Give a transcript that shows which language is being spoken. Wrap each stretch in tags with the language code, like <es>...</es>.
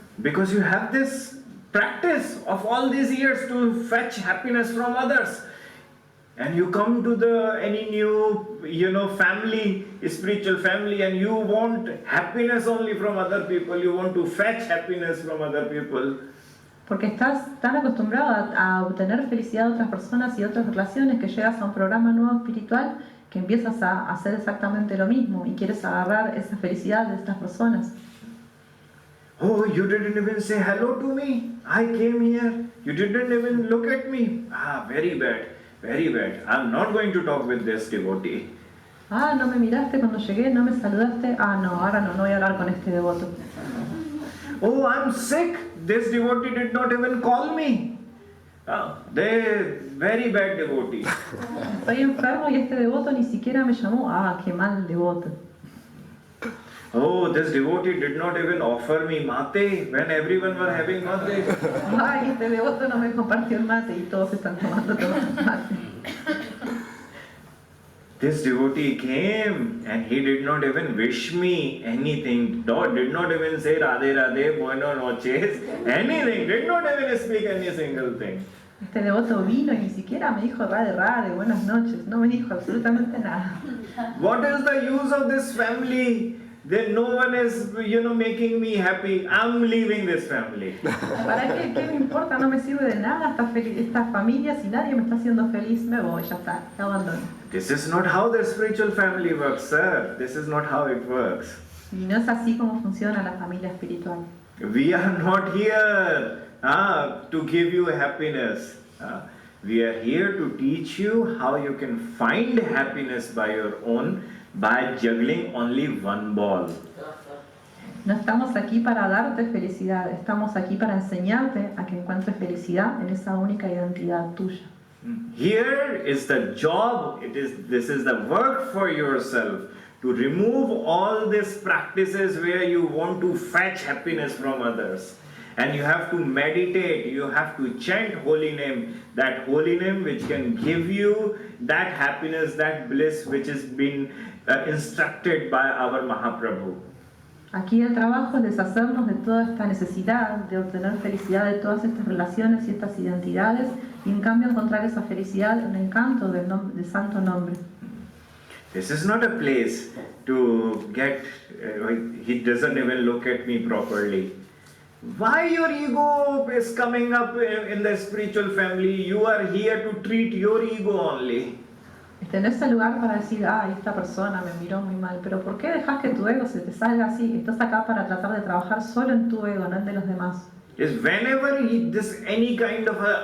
<en>Because you have this practice of all these years to fetch happiness from others, and you come to any new family, spiritual family, and you want happiness only from other people, you want to fetch happiness from other people.</en> <es>Porque estás tan acostumbrado a obtener felicidad de otras personas y otras relaciones que llegas a un programa nuevo espiritual que empiezas a hacer exactamente lo mismo y quieres agarrar esa felicidad de estas personas.</es> <en>Oh, you didn't even say hello to me. I came here. You didn't even look at me. Very bad, very bad. I'm not going to talk with this devotee.</en> <es>No me miraste cuando llegué, no me saludaste. No, ahora no voy a hablar con este devoto.</es> <en>Oh, I'm sick. This devotee did not even call me. They very bad devotee.</en> <es>Estoy enfermo y este devoto ni siquiera me llamó. Qué mal devoto.</es> <en>Oh, this devotee did not even offer me mate when everyone was having mate.</en> <es>Este devoto no me compartió el mate y todos están tomando mate.</es> <en>This devotee came and he did not even wish me anything. Did not even say Radhe Radhe,</en> <es>Buenas noches,</es> <en>anything. Did not even speak any single thing.</en> <es>Este devoto vino y ni siquiera me dijo Radhe Radhe, buenas noches. No me dijo absolutamente nada.</es> <en>What is the use of this family? Then no one is, making me happy. I'm leaving this family.</en> <es>¿Para qué? ¿Qué me importa? No me sirve de nada esta familia. Si nadie me está haciendo feliz, me voy, ya está, te abandono.</es> <en>This is not how the spiritual family works, sir. This is not how it works.</en> <es>Y no es así como funciona la familia espiritual.</es> <en>We are not here to give you happiness. We are here to teach you how you can find happiness by your own, by juggling only one ball.</en> <es>No estamos aquí para darte felicidad, estamos aquí para enseñarte a que encuentres felicidad en esa única identidad tuya.</es> <en>Here is the job, this is the work for yourself, to remove all these practices where you want to fetch happiness from others. And you have to meditate, you have to chant holy name, that holy name which can give you that happiness, that bliss which has been instructed by our Mahaprabhu.</en> <es>Aquí el trabajo es deshacernos de toda esta necesidad de obtener felicidad de todas estas relaciones y estas identidades y en cambio encontrar esa felicidad en el canto del santo nombre.</es> <en>This is not a place to get, he doesn't even look at me properly. Why your ego is coming up in the spiritual family? You are here to treat your ego only.</en> <es>En ese lugar para decir, esta persona me miró muy mal, pero ¿por qué dejas que tu ego se te salga así? Estás acá para tratar de trabajar solo en tu ego, no en de los demás.</es> <en>Is whenever this any kind of</en>